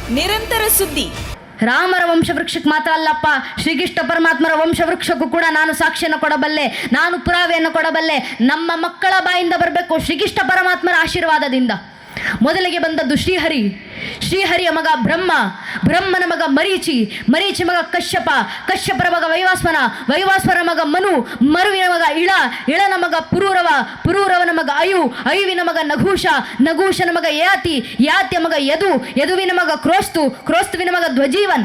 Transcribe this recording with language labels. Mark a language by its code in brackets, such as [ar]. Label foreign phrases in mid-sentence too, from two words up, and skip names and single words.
[kn] ನಿರಂತರ ಸುದ್ದಿ. ರಾಮರ ವಂಶವೃಕ್ಷಕ್ಕೆ ಮಾತ್ರ ಅಲ್ಲಪ್ಪ, ಶ್ರೀಕೃಷ್ಣ ಪರಮಾತ್ಮರ ವಂಶವೃಕ್ಷಕ್ಕೂ ಕೂಡ ನಾನು ಸಾಕ್ಷಿಯನ್ನು ಕೊಡಬಲ್ಲೆ, ನಾನು ಪುರಾವೆಯನ್ನು ಕೊಡಬಲ್ಲೆ. ನಮ್ಮ ಮಕ್ಕಳ ಬಾಯಿಂದ ಬರಬೇಕು ಶ್ರೀಕೃಷ್ಣ ಪರಮಾತ್ಮರ ಆಶೀರ್ವಾದದಿಂದ. ಮೊದಲಿಗೆ ಬಂದದ್ದು ಶ್ರೀಹರಿ, ಶ್ರೀಹರಿಯ ಮಗ ಬ್ರಹ್ಮ, ಬ್ರಹ್ಮನ ಮಗ ಮರೀಚಿ, ಮರೀಚಿ ಮಗ ಕಶ್ಯಪ, ಕಶ್ಯಪರ ಮಗ ವೈವಾಸ್ವನ, ವೈವಾಸ್ವರ ಮಗ ಮನು, ಮರುವಿನ ಮಗ ಇಳ, ಇಳನ ಮಗ ಪುರೂರವ, ಪುರೂರವನ ಮಗ ಅಯು, ಅಯುವಿನ ಮಗ ನಘೂಷ, ನಘೂಷನ ಮಗ ಯಾತಿ, ಯಾತಿಯ ಮಗ ಯದು, ಯದುವಿನ ಮಗ ಕ್ರೋಸ್ತು, ಕ್ರೋಸ್ತುವಿನ ಮಗ ಧ್ವಜೀವನ್,